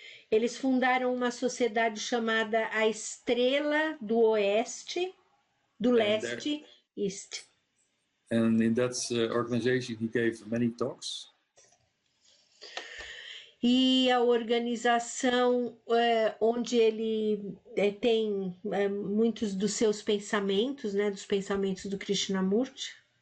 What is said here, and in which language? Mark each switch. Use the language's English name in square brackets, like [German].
[Portuguese] Eles fundaram uma sociedade chamada a Estrela do Oeste, do Leste, East. [English] And in that organization he gave many talks. [Portuguese] E a organização onde ele tem muitos dos seus pensamentos, né, dos pensamentos do Krishnamurti.